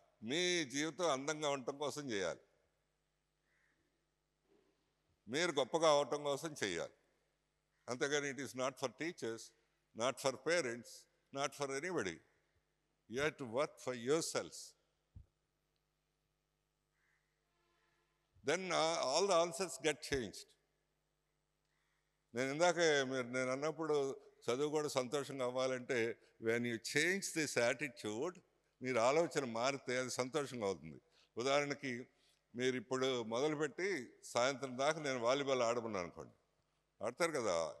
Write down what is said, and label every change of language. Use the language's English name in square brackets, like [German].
[Telugu] మీ జీవితం అందంగా ఉండటం కోసం చేయాలి, మీరు గొప్పగా అవటం కోసం చేయాలి. [English] అంతేగాని it is not for teachers, not for parents, not for anybody. You have to work for yourselves. Then all the answers get changed. [Telugu] నేను అన్నప్పుడు చదువు కూడా సంతోషంగా అవ్వాలంటే [English] when you change this attitude, [Telugu] మీరు ఆలోచన మారితే అది సంతోషంగా అవుతుంది. ఉదాహరణకి మీరు ఇప్పుడు మొదలుపెట్టి సాయంత్రం దాకా నేను వాలీబాల్ ఆడమన్నాను అనుకోండి, ఆడతారు కదా.